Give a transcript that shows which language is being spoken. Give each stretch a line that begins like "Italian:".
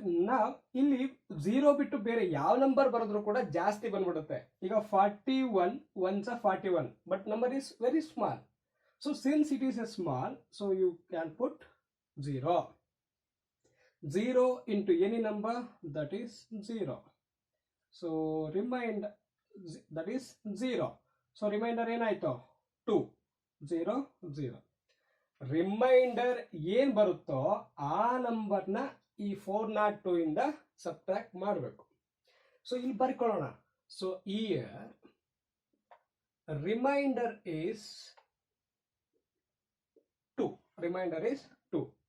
Kannada: ನಾವು ಇಲ್ಲಿ 0 ಬಿಟ್ಟು ಬೇರೆ ಯಾವ ನಂಬರ್ ಬರೆದ್ರು ಕೂಡ ಜಾಸ್ತಿ ಬಂದ್ಬಿಡುತ್ತೆ.
English: ಈಗ 41 1s 41, but number is very small. So since it is a small, so you can put 0. 0 into any number, that is 0. So remainder, that is 0.
Kannada: So remainder ಏನಾಯ್ತು 2, 0 0. ರಿಮೈಂಡರ್ ಏನ್ ಬರುತ್ತೋ ಆ ನಂಬರ್ನ ಈ 402 ಇಂದ ಸಬ್ಟ್ರಾಕ್ಟ್ ಮಾಡಬೇಕು. ಸೊ ಇಲ್ಲಿ ಬರ್ಕೊಳ್ಳೋಣ.
English: So here remainder is 2. Remainder is 2.